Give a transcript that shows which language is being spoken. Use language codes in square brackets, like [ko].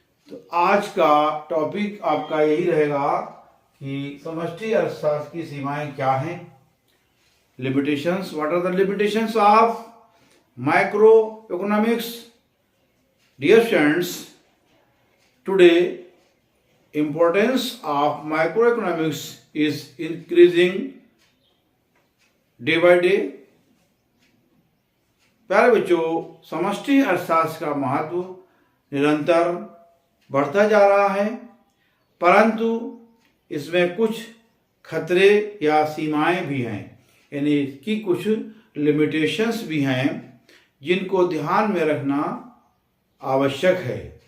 [hi] तो आज का टॉपिक आपका यही रहेगा कि समष्टि अर्थशास्त्र की सीमाएं क्या हैं। [en] Limitations. What are the limitations of macroeconomics? Dear friends, today importance of macroeconomics is increasing day by day. [hi] प्यारे बच्चों, समष्टि अर्थशास्त्र का महत्व निरंतर बढ़ता जा रहा है, परंतु इसमें कुछ खतरे या सीमाएं भी हैं, यानी इसकी कुछ लिमिटेशंस भी हैं जिनको ध्यान में रखना आवश्यक है।